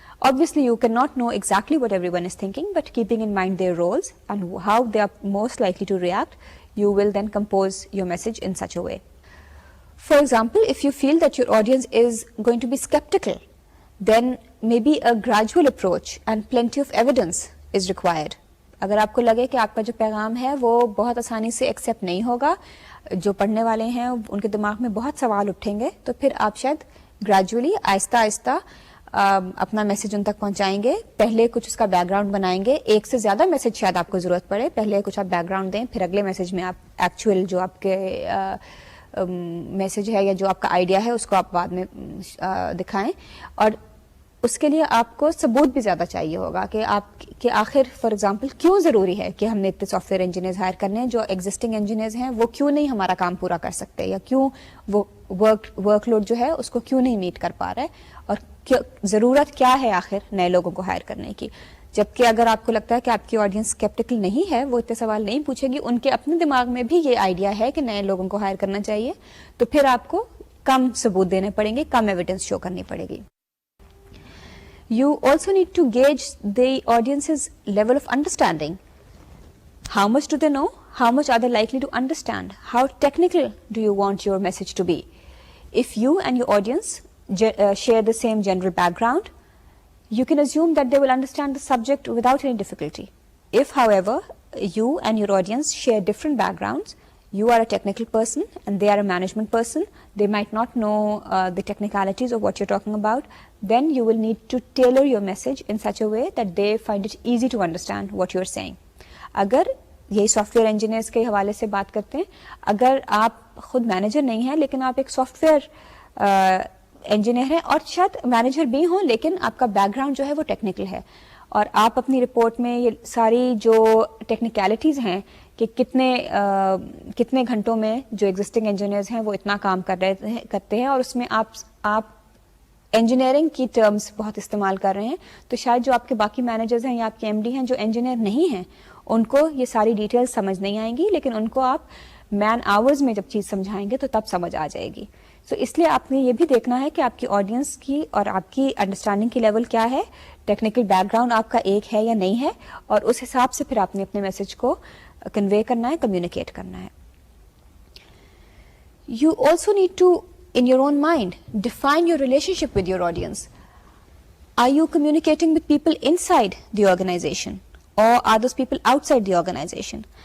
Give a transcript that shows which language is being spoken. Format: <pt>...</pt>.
<en>Obviously you cannot know exactly what everyone is thinking, but keeping in mind their roles and how they are most likely to react, you will then compose your message in such a way. For example, if you feel that your audience is going to be skeptical, then maybe a gradual approach and plenty of evidence is required.</en> <ur>اگر آپ کو لگے کہ آپ کا جو پیغام ہے وہ بہت آسانی سے ایکسیپٹ نہیں ہوگا, جو پڑھنے والے ہیں ان کے دماغ میں بہت سوال اٹھیں گے, تو پھر آپ شاید گریجولی آہستہ آہستہ اپنا میسج ان تک پہنچائیں گے. پہلے کچھ اس کا بیک گراؤنڈ بنائیں گے, ایک سے زیادہ میسج شاید آپ کو ضرورت پڑے, پہلے کچھ آپ بیک گراؤنڈ دیں, پھر اگلے میسج میں آپ ایکچوئل جو آپ کے میسج ہے یا جو آپ کا آئیڈیا ہے اس کو آپ بعد میں دکھائیں. اور اس کے لیے آپ کو ثبوت بھی زیادہ چاہیے ہوگا کہ آخر</ur> <en>for example</en> <ur>کیوں ضروری ہے کہ ہم نے اتنے سافٹ ویئر انجینئرز ہائر کرنے ہیں, جو ایگزسٹنگ انجینئرز ہیں وہ کیوں نہیں ہمارا کام پورا کر سکتے, یا کیوں وہ ورک لوڈ جو ہے اس کو کیوں نہیں میٹ کر پا رہا ہے, اور ضرورت کیا ہے آخر نئے لوگوں کو ہائر کرنے کی. جبکہ اگر آپ کو لگتا ہے کہ آپ کی آڈینس اسکیپٹیکل نہیں ہے, وہ اتنے سوال نہیں پوچھے گی, ان کے اپنے دماغ میں بھی یہ آئیڈیا ہے کہ نئے لوگوں کو ہائر کرنا چاہیے, تو پھر آپ کو کم ثبوت دینے پڑیں گے, کم ایویڈنس شو کرنی پڑے گی.</ur> <en>You also need to gauge the audience's level of understanding. How much do they know? How much are they likely to understand? How technical do you want your message to be? If you and your audience share the same general background, you can assume that they will understand the subject without any difficulty. If, however, you and your audience share different backgrounds, you are a technical person and they are a management person, they might not know the technicalities of what you're talking about, then you will need to tailor your message in such a way that they find it easy to understand what you're saying.</en> <ur>اگر یہی soft where engineers کے حوالے سے بات کرتے ہیں, اگر آپ خود مینیجر نہیں ہیں لیکن آپ ایک سافٹ ویئر انجینئر ہیں, اور شاید مینیجر بھی ہوں لیکن آپ کا بیک گراؤنڈ جو ہے وہ ٹیکنیکل ہے, اور آپ اپنی رپورٹ میں یہ ساری جو ٹیکنیکلٹیز ہیں کہ کتنے گھنٹوں میں جو ایگزسٹنگ انجینئرز ہیں وہ اتنا کام کرتے ہیں, اور اس میں آپ انجینئرنگ کی ٹرمز بہت استعمال کر رہے ہیں, تو شاید جو آپ کے باقی مینیجرز ہیں یا آپ کے ایم ڈی ہیں جو انجینئر نہیں ہیں, ان کو یہ ساری ڈیٹیلز سمجھ نہیں آئیں گی, لیکن ان کو آپ مین آورز میں جب چیز سمجھائیں گے تو تب سمجھ آ جائے گی. سو اس لیے آپ نے یہ بھی دیکھنا ہے کہ آپ کی آڈینس کی اور آپ کی انڈرسٹینڈنگ کی لیول کیا ہے, ٹیکنیکل بیک گراؤنڈ آپ کا ایک ہے یا نہیں ہے, اور اس حساب سے پھر آپ نے اپنے میسج کو کنوے کرنا ہے, کمیونیکیٹ کرنا ہے.</ur> <en>You also need to, in your own mind, define your relationship with your audience. Are you communicating with people inside the organization or are those people outside the organization?</en>